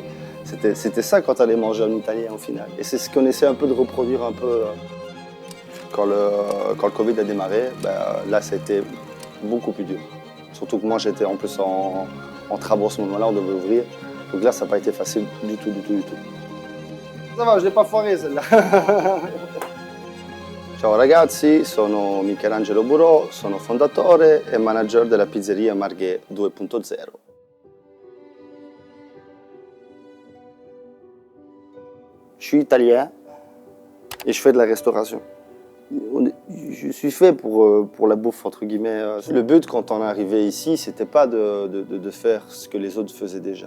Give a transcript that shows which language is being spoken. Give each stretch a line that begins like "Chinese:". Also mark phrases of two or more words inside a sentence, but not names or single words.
French: C'était ça quand on allait manger en italien au final. Et c'est ce qu'on essaie un peu de reproduire un peu quand le Covid a démarré. Là, ça a été beaucoup plus dur. Surtout que moi, j'étais en plus en travaux à ce moment-là, on devait ouvrir. Donc là, ça n'a pas été facile du tout. Ça va, je l'ai pas foiré celle-là.
Italian: Ciao ragazzi, sono Michelangelo Burò, sono fondatore e manager della pizzeria Marghè 2.0.
French: Je suis italien et je fais de la restauration. Je suis fait pour la bouffe, entre guillemets. Le but, quand on est arrivé ici, c'était pas de faire ce que les autres faisaient déjà.